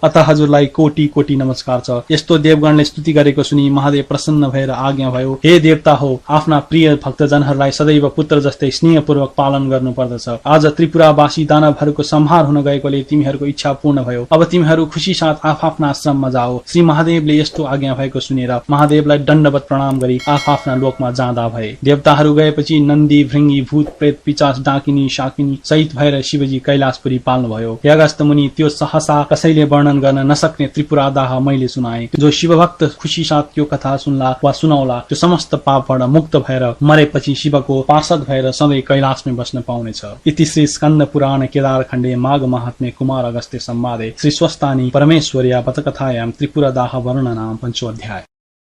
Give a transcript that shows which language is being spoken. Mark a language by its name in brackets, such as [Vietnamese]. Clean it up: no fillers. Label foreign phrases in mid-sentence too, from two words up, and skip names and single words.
[Nepali] अतः हजुरलाई कोटि कोटि नमस्कार छ। यस्तो देवगणले स्तुति गरेको सुनि महादेव प्रसन्न भएर आज्ञा भयो, हे देवता हो, आफ्ना प्रिय भक्तजनहरूलाई सदैव पुत्र जस्तै स्नेहपूर्वक पालन गर्नु पर्दछ। आज त्रिपुरावासी दानवहरूको संहार हुन गएकोले तिमीहरूको इच्छा पूर्ण भयो। अब तिमीहरू खुशी साथ आफ्ना आश्रममा जाओ। श्री महादेवले यस्तो आज्ञा भएको सुनेर महादेवलाई दण्डवत प्रणाम गरी आफ्ना लोकमा जाँदा भए। देवताहरू गएपछि नन्दी, भृंगी, भूत, प्रेत, पिचाच, डाकिनी, शाकिनी सहित भएर शिवजी कैलाशपुरी पाल्नुभयो। हे अगस्त्य मुनि, त्यो सहसा कसैले वर्णन गर्न नसक्ने त्रिपुरादाह मैले सुनाए। जो शिवभक्त खुशी साथ त्यो कथा सुन्ला वा सुनाउला त्यो समस्त पापबाट मुक्त भएर मरेपछि शिवको पार्षद भएर सधैँ कैलाशमै बस्न पाउनेछ। [Sanskrit] इति श्री स्कन्द पुराण केदार खण्डे माघ महात्म्ये कुमार अगस्त्य संवादे श्री स्वस्तानी परमेश्वर्या पथकथायां त्रिपुरादाह वर्णनां 5ोऽध्याय।